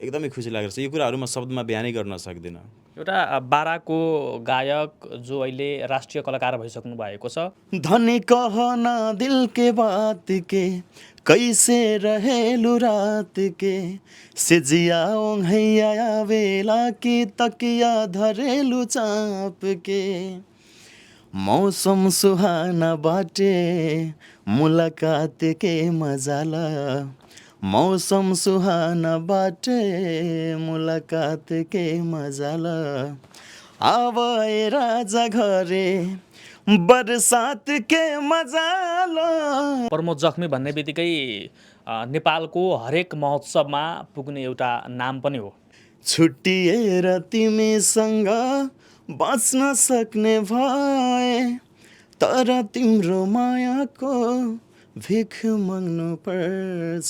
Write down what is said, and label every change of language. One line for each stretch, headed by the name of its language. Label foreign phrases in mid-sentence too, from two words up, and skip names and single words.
Nepali: एकदमै खुसी लागेको छ। यो कुराहरू म शब्दमा बयानै गर्न सक्दिनँ। एउटा बाराको गायक जो अहिले राष्ट्रिय कलाकार भइसक्नु भएको छ।
Bhojpuri: धनी कहना दिल के बात के कैसे रहेलु रात के सिजिया ओंघैया बेला की तकिया धरेलु चाप के मौसम सुहाना बाटे मुलाकात के मजाला मौसम सुहाना बाटे मुलाकात के मजाला आवे राजा घरे बरसात के मजाला।
Nepali: प्रमोद जख्मी भन्ने बित्तिकै नेपालको हरेक महोत्सवमा पुग्ने एउटा नाम पनि हो। छुट्टिएर तिमीसँग बाँच्न सक्ने भए तर तिम्रो मायाको भिख माग्नु पर्छ।